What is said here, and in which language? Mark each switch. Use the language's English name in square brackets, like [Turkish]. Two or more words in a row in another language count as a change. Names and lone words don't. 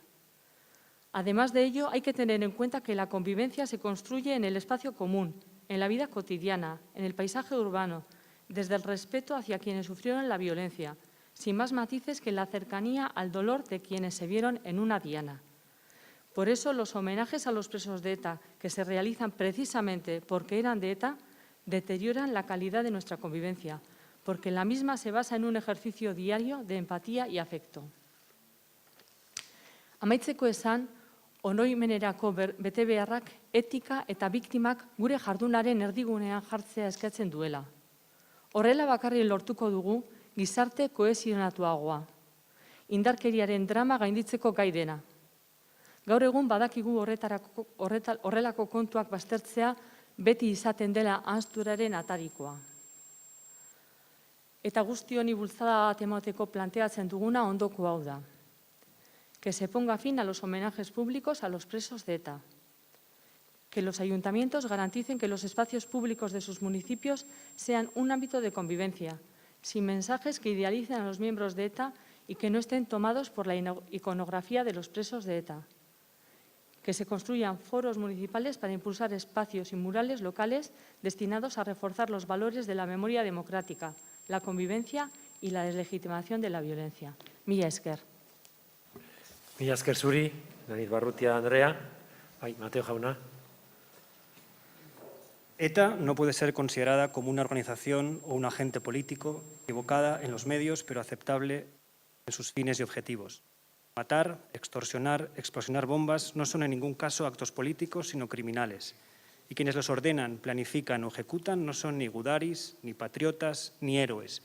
[Spanish] Además de ello, hay que tener en cuenta que la convivencia se construye en el espacio común, en la vida cotidiana, en el paisaje urbano, desde el respeto hacia quienes sufrieron la violencia, sin más matices que la cercanía al dolor de quienes se vieron en una diana. Por eso, los homenajes a los presos de ETA, que se realizan precisamente porque eran de ETA, deterioran la calidad de nuestra convivencia, porque la misma se basa en un ejercicio diario de empatía y afecto. [Basque] Amaitzeko esan, oroimenerako betebeharrak etika eta biktimak gure jardunaren erdigunean jartzea eskatzen duela. Horrela bakarrik lortuko dugu gizarte kohesionatuagoa, indarkeriaren drama gainditzeko gai dena. Gaur egun badakigu horrelako kontuak baztertzea beti izaten dela ahazturaren atarikoa. Eta guzti honi bultzada bat emateko planteatzen duguna ondoko hau da. [Spanish] Que se ponga fin a los homenajes públicos a los presos de ETA. Que los ayuntamientos garanticen que los espacios públicos de sus municipios sean un ámbito de convivencia, sin mensajes que idealicen a los miembros de ETA y que no estén tomados por la iconografía de los presos de ETA. Que se construyan foros municipales para impulsar espacios y murales locales destinados a reforzar los valores de la memoria democrática, la convivencia y la deslegitimación de la violencia. [Basque] Mila esker. Mila esker zuri, Nariz Barrutia Andrea. Bai, Mateo jauna. [Spanish] ETA no puede ser considerada como una organización o un agente político equivocada en los medios, pero aceptable en sus fines y objetivos. Matar, extorsionar, explosionar bombas no son en ningún caso actos políticos, sino criminales. Y quienes los ordenan, planifican o ejecutan no son ni gudaris, ni patriotas, ni héroes.